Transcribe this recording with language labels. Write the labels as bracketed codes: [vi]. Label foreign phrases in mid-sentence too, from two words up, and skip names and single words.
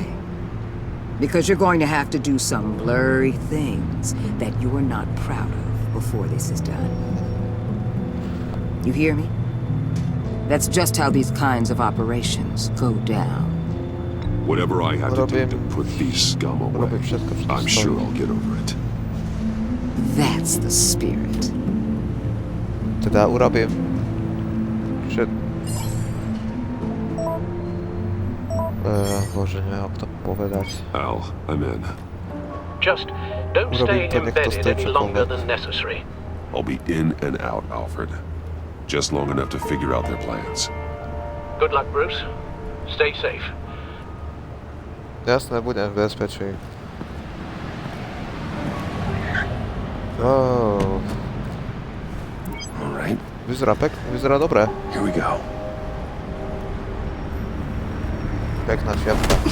[en] Because you're going to have to do some blurry things that you're not proud of before this is done. You hear me? That's just how these kinds of operations go down. Whatever I have to do to put these scum away, I'm sure I'll get over it. That's the spirit. [sk] Teda urobím, že... Bože, neviem, ako to povedať. [en] Al, I'm in. Just don't stay embedded any longer than necessary. I'll be in and out, Alfred. Just long enough to figure out their plans. Good luck, Bruce. Stay safe. [sk] Jasné, budem v bezpečí. [en] Oh. Alright. [sk] Vyzerá pekne, vyzerá dobre. [en] Here we go. [sk] Pekná čiapka.